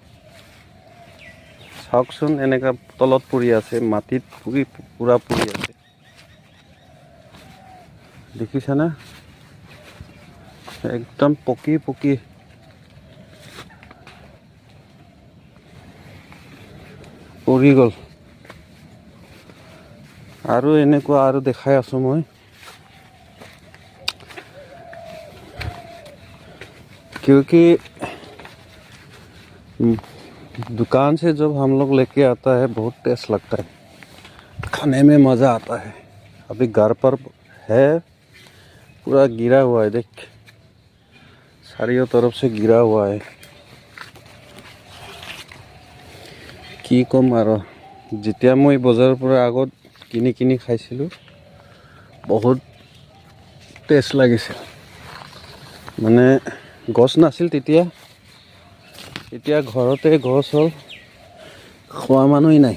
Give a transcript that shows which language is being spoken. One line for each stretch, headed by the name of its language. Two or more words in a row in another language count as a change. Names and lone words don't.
Assamese: চাওকচোন এনেকা তলত পৰি আছে, মাটিত পুৰা পৰি আছে, দেখিছানে? একদম পকি পৰি গ'ল। আৰু এনেকুৱা আৰু দেখাই আছো মই।
Hindi: क्योंकि दुकान से जब हम लोग लेके आता है बहुत टेस्ट लगता है, खाने में मज़ा आता है। अभी घर पर है, पूरा गिरा हुआ है, देख चारों तरफ से गिरा हुआ है।
Assamese: কি কম আৰু যেতিয়া মই বজাৰৰ পৰা আগত কিনি খাইছিলোঁ বহুত টেষ্ট লাগিছিল। মানে গছ নাছিল তেতিয়া, এতিয়া ঘৰতে গছ হ'ল, খোৱা মানুহ নাই।